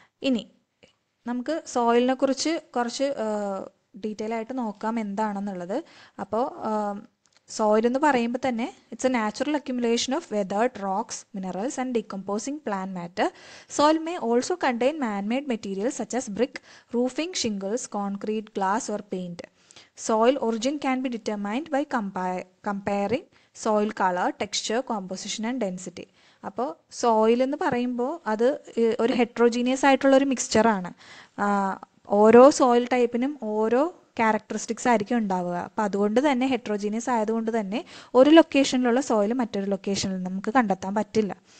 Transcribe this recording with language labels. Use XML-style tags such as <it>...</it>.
<ml>ഇനി നമുക്ക് സോയിലിനെ കുറിച്ച് കുറച്ച് ഡീറ്റെയിൽ ആയിട്ട് നോക്കാം എന്താണെന്നുള്ളത്. അപ്പോൾ സോയിൽ എന്ന് പറയുമ്പോൾ തന്നെ</ml> <en>It's a natural accumulation of weathered rocks, minerals and decomposing plant matter. Soil may also contain man-made materials such as brick, roofing, shingles, concrete, glass or paint. Soil origin can be determined by comparing soil color, texture, composition and density.</en> <ml>അപ്പോൾ soil എന്ന് പറയുമ്പോൾ അത് ഒരു heterogeneous ആയിട്ടുള്ള ഒരു മിക്സ്ചറാണ്. ഓരോ soil ടൈപ്പിനും ഓരോ characteristics ആയിരിക്കും ഉണ്ടാവുക. അപ്പോൾ അതുകൊണ്ട് തന്നെ ഹെട്രോജീനിയസ് ആയതുകൊണ്ട് തന്നെ ഒരു ലൊക്കേഷനിലുള്ള സോയിൽ മറ്റൊരു ലൊക്കേഷനിൽ നമുക്ക് കണ്ടെത്താൻ പറ്റില്ല.</ml>